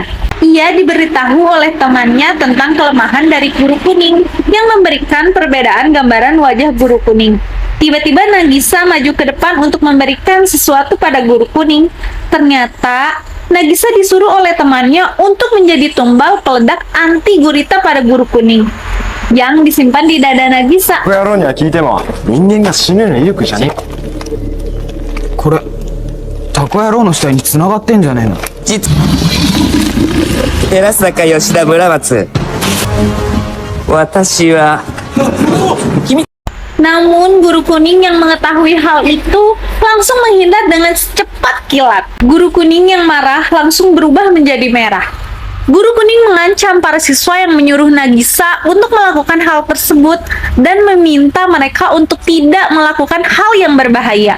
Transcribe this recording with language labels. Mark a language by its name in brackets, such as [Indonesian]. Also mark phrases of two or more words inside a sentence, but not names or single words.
[Indonesian] Ia diberitahu oleh temannya tentang kelemahan dari guru kuning yang memberikan perbedaan gambaran wajah guru kuning. Tiba-tiba Nagisa maju ke depan untuk memberikan sesuatu pada guru kuning. Ternyata Nagisa disuruh oleh temannya untuk menjadi tumbal peledak anti gurita pada guru kuning yang disimpan di dada Nagisa. [Japanese] こ野郎には聞いても人間が死ぬような威力じゃねえ。これタコ野郎の死体に繋がってんじゃねえの。寺坂吉田村松、私は [Indonesian] Namun guru kuning yang mengetahui hal itu langsung menghindar dengan secepat kilat. Guru kuning yang marah langsung berubah menjadi merah. Guru kuning mengancam para siswa yang menyuruh Nagisa untuk melakukan hal tersebut dan meminta mereka untuk tidak melakukan hal yang berbahaya.